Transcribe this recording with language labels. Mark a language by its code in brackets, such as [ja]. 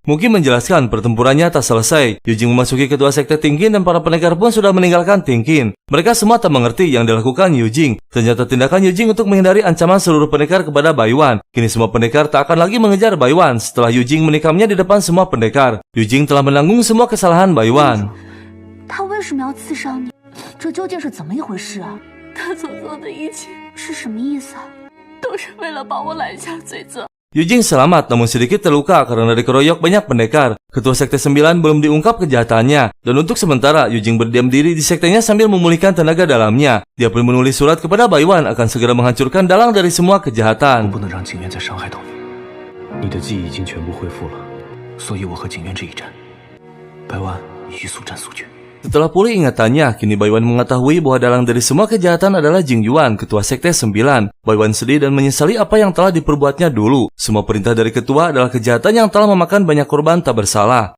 [id] Muki menjelaskan pertempurannya tak selesai. Yujing memasuki ketua sekte Tingkin dan para pendekar pun sudah meninggalkan Tingkin. Mereka semua tak mengerti yang dilakukan Yujing. Ternyata tindakan Yujing untuk menghindari ancaman seluruh pendekar kepada Baiwan. Kini semua pendekar tak akan lagi mengejar Baiwan setelah Yujing menikamnya di depan semua pendekar. Yujing telah menanggung semua kesalahan Baiwan. [zh] 他为什么要刺伤你？这究竟是怎么一回事啊？他所做的一切是什么意思啊？都是为了把我揽下罪责。 [id] Yujing selamat namun sedikit terluka karena dikeroyok banyak pendekar. Ketua Sekte 9 belum diungkap kejahatannya. Dan untuk sementara, Yujing berdiam diri di sektenya sambil memulihkan tenaga dalamnya. Dia pun menulis surat kepada Baiwan akan segera menghancurkan dalang dari semua kejahatan. [zh] 我不能让景渊再伤害到你。你的记忆已经全部恢复了，所以我和景渊这一战，白湾以速战速决。 [id] Setelah pulih ingatannya, kini Baiwan mengetahui bahwa dalang dari semua kejahatan adalah Jing Yuan, ketua Sekte 9. Baiwan sedih dan menyesali apa yang telah diperbuatnya dulu. Semua perintah dari ketua adalah kejahatan yang telah memakan banyak korban tak bersalah.